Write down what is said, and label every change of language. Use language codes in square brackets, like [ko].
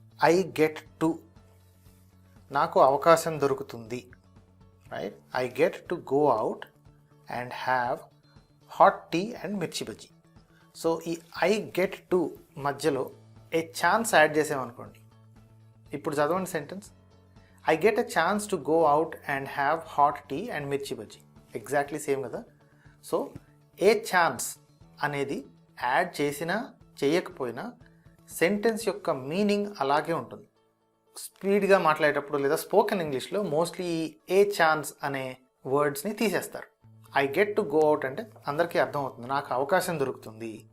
[en] I get to, [te] నాకు అవకాశం దొరుకుతుంది. [en] Right, I get to go out and have hot tea and mirchi bajji. [te] So ఈ ఐ గెట్ టు మధ్యలో ఏ ఛాన్స్ యాడ్ చేసామనుకోండి. ఇప్పుడు చదవండి sentence. [en] I get a chance to go out and have hot tea and mirchi bhaji. Exactly same కదా. [te] So ఏ chance అనేది add చేసినా చేయకపోయినా సెంటెన్స్ యొక్క మీనింగ్ అలాగే ఉంటుంది. స్పీడ్గా మాట్లాడేటప్పుడు లేదా స్పోకెన్ ఇంగ్లీష్లో మోస్ట్లీ ఏ ఛాన్స్ అనే వర్డ్స్ని తీసేస్తారు. [en] I get to go out [te] అంటే అందరికీ అర్థమవుతుంది, నాకు అవకాశం దొరుకుతుంది.